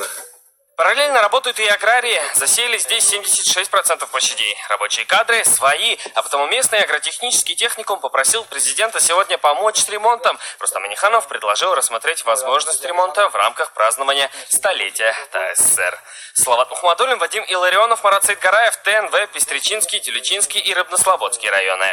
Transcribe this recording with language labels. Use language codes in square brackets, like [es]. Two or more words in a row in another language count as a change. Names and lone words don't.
[ru] Параллельно работают и аграрии. Засеяли здесь 76% площадей. Рабочие кадры свои. А потому местный агротехнический техникум попросил президента сегодня помочь с ремонтом. Рустам Минниханов предложил рассмотреть возможность ремонта в рамках празднования столетия ТАССР. Салават Мухаммадуллин, Вадим Илларионов, Марат Саидгараев, ТНВ, Пестричинский, Тюлячинский и Рыбнослободский районы.